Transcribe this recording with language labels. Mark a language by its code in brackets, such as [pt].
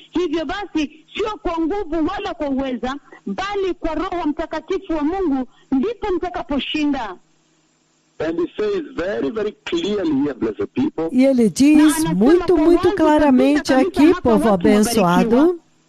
[sw] Hivyo basi sio kwa nguvu wala kwa uweza, bali kwa Roho Mtakatifu wa Mungu ndipo mtakaposhinda. [en] And he says very, very clearly here, blessed people, [pt] E ele diz muito, muito claramente aqui, povo abençoado,